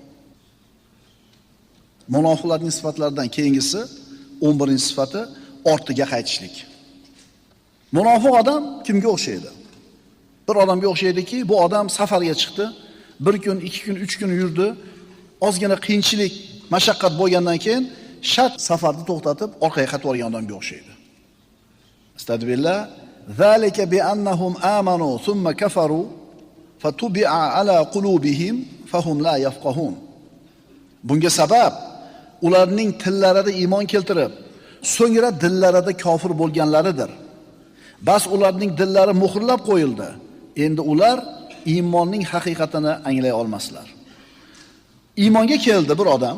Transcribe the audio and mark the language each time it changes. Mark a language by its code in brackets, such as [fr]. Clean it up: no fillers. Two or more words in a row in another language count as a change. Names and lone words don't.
[uz] Munofiqlarning sifatlaridan keyingisi 11-sifati ortiga qaytishlik. Munofiq odam kimga o'xshaydi? Bir odamga o'xshaydiki, bu odam safarga chiqdi, 1 kun, 2 kun, 3 kun yurdi, ozgina qiyinchilik, mashaqqat bo'lgandan keyin shart safarni to'xtatib orqaga qaytib olgan odamga o'xshaydi. Astagfirullah. [ar] ذلك بأنهم آمنوا ثم كفروا فطبع على قلوبهم فهم لا يفقهون. [uz] Bunga sabab ularning tillarida iymon keltirib, so'ngra dillarida kofir bo'lganlaridir. Bas ularning dillari muhrlab qo'yildi. Endi ular iymonning haqiqatini anglay olmaslar. Iymonga keldi bir odam.